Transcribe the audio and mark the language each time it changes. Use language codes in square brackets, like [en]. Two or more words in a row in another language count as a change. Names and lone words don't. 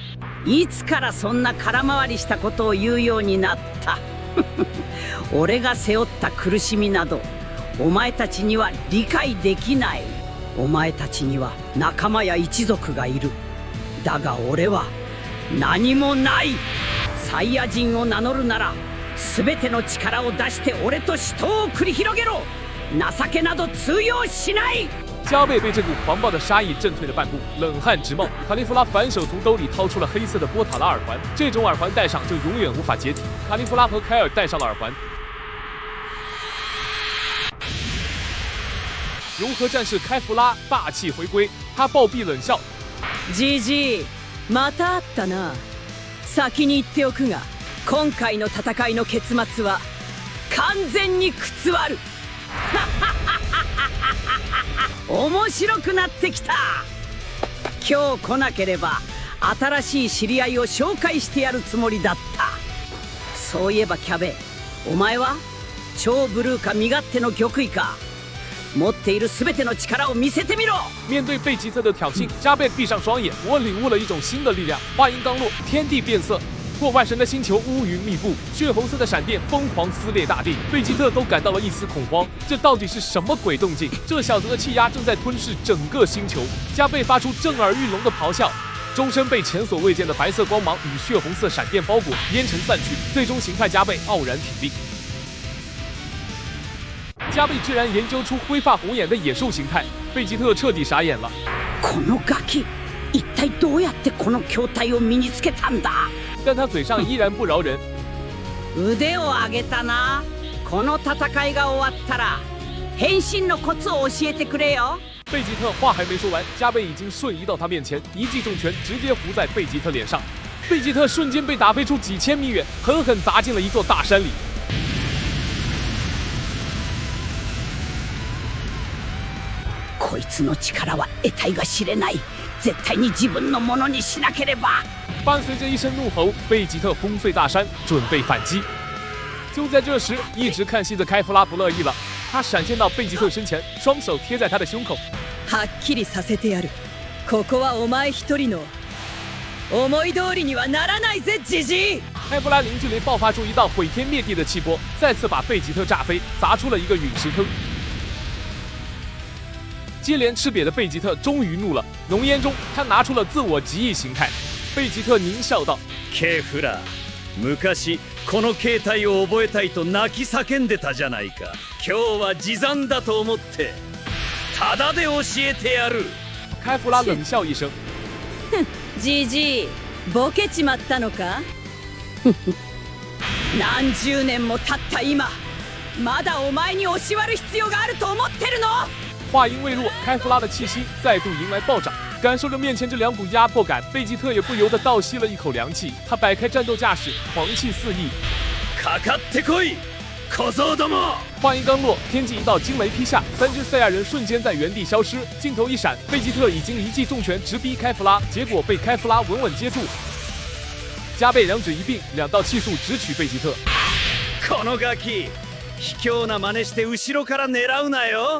[ja] いつからそんな空回りしたことを言うようになった俺が背負った苦しみなどお前たちには理解できない。お前たちには仲間や一族がいる。だが俺は何もない。サイヤ人を名乗るなら全ての力を出して俺と死闘を繰り広げろ。情けなど通用しない。 [zh] 加贝被这股狂暴的杀意震退了半步，冷汗直冒。卡利弗拉反手从兜里掏出了黑色的波塔拉耳环，这种耳环戴上就永远无法解体。卡利弗拉和凯尔戴上了耳环。融合战士开弗拉霸气回归，他暴毙冷笑。 [ja] じじい、また会ったな。先に言っておくが、今回の戦いの結末は完全に覆る。面白くなってきた。今日来なければ新しい知り合いを紹介してやるつもりだった。そういえばキャベ、お前は超ブルーか身勝手の玉衣か。持っている全ての力を見せてみろ。 [zh] 面对贝吉特的挑衅，加贝闭上双眼，我领悟了一种新的力量。话音刚落，天地变色。破坏神的星球乌云密布，血红色的闪电疯狂撕裂大地，贝吉特都感到了一丝恐慌。这到底是什么鬼动静？这小子的气压正在吞噬整个星球。加贝发出震耳欲聋的咆哮，周身被前所未见的白色光芒与血红色闪电包裹，烟尘散去，最终形态加贝傲然挺立。加贝居然研究出灰发红眼的野兽形态，贝吉特彻底傻眼了。 [ja] このガキ、一体どうやってこの筐体を身につけたんだ？ [zh] 但他嘴上依然不饶人。 [ja] 腕を上げたな。この戦いが終わったら変身のコツを教えてくれよ。 [zh] 贝吉特话还没说完，加贝已经瞬移到他面前，一记重拳直接糊在贝吉特脸上。贝吉特瞬间被打飞出几千米远，狠狠砸进了一座大山里。 [ja] こいつの力は得体が知れない。絶対に自分のものにしなければ。 [zh] 伴随着一声怒吼，贝吉特轰碎大山，准备反击。就在这时，一直看戏的开弗拉不乐意了，他闪现到贝吉特身前，双手贴在他的胸口。 [ja] はっきりさせてやる。ここはお前一人の。思い通りにはならないぜ、ジジイ。 [zh] 开弗拉零距离爆发出一道毁天灭地的气波，再次把贝吉特炸飞，砸出了一个陨石坑。接连吃瘪的贝吉特终于怒了，浓烟中他拿出了自我极意形态。贝吉特狞笑道：“ [ja] ケフラ、昔この形態を覚えたいと泣き叫んでたじゃないか。今日は持参だと思ってタダで教えてやる。” [zh] 开弗拉冷笑一声：“ [ja] ジジイ、ボケちまったのか？何十年も経った今、まだお前に教わる必要があると思ってるの？” [zh] 话音未落，开弗拉的气息再度迎来暴涨。感受着面前这两股压迫感，贝吉特也不由得倒吸了一口凉气。他摆开战斗架势，狂气四溢。 [ja] かかってこい、小僧ども！ [zh] 话音刚落，天际一道惊雷劈下，三只赛亚人瞬间在原地消失。镜头一闪，贝吉特已经一记重拳直逼开弗拉，结果被开弗拉稳稳接住。加贝两指一并，两道气术直取贝吉特。 [ja] このガキ、卑怯な真似して後ろから狙うなよ！